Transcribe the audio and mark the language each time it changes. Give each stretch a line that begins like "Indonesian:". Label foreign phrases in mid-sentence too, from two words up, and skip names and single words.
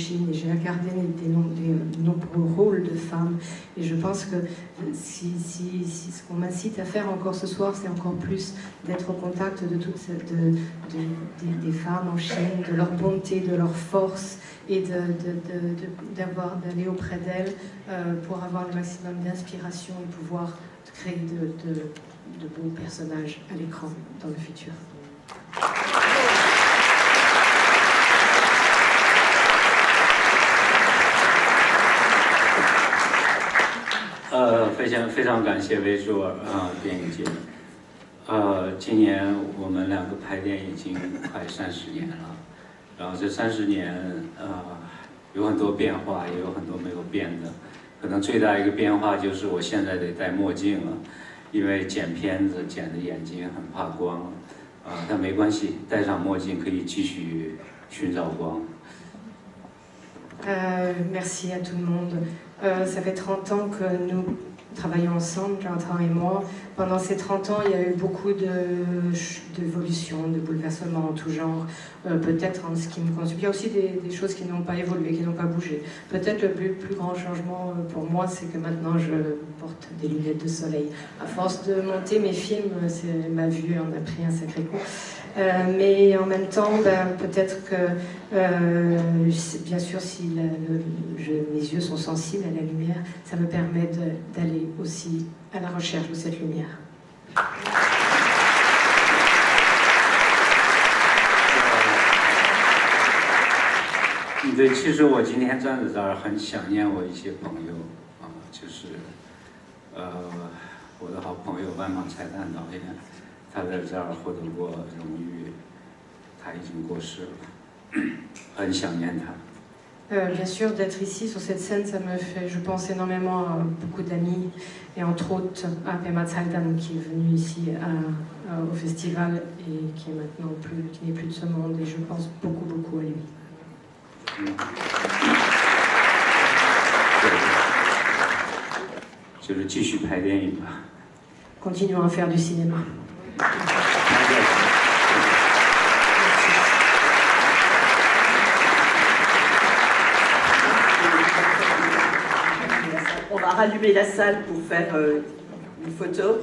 French: Chine, et j'ai regardé des nombreux rôles de femmes, et je pense que si ce qu'on m'incite à faire encore ce soir, c'est encore plus d'être au contact de toutes des femmes en Chine, de leur bonté, de leur force, et d'aller auprès d'elles pour avoir le maximum d'inspiration et pouvoir créer de beaux personnages à l'écran dans le futur.
Chinese: 非常感谢维舒尔电影节。今年我们两个拍电影已经快30年了，然后这30年有很多变化，也有很多没有变的。可能最大一个变化就是我现在得戴墨镜了，因为剪片子剪的眼睛很怕光但没关系，戴上墨镜可以继续寻找光。
French: Merci à tout le monde. Ça fait 30 ans que nous travaillons ensemble, Jonathan et moi. Pendant ces 30 ans, il y a eu beaucoup d'évolutions, de bouleversements en tout genre. Peut-être en ce qui me concerne. Il y a aussi des choses qui n'ont pas évolué, qui n'ont pas bougé. Peut-être le plus grand changement pour moi, c'est que maintenant je porte des lunettes de soleil. À force de monter mes films, ma vue en a pris un sacré coup. Mais en même temps, peut-être que, bien sûr, si mes yeux sont sensibles à la lumière, ça me permet d'aller aussi à la recherche de cette lumière.
Chinese: 对，其实我今天站在这儿很想念我一些朋友就是我的好朋友万马才旦导演，他在这儿获得过荣誉，他已经过世了，很想念他。
French: Bien sûr, d'être ici sur cette scène, ça me fait, je pense énormément à beaucoup d'amis, et entre autres à Pema Tsaldan qui est venu ici au festival et qui est maintenant qui n'est plus de ce monde, et je pense beaucoup à lui.
Chinese: 就是继续拍电影吧。
French: Continuons à faire du cinéma. On va rallumer la salle pour faire une photo.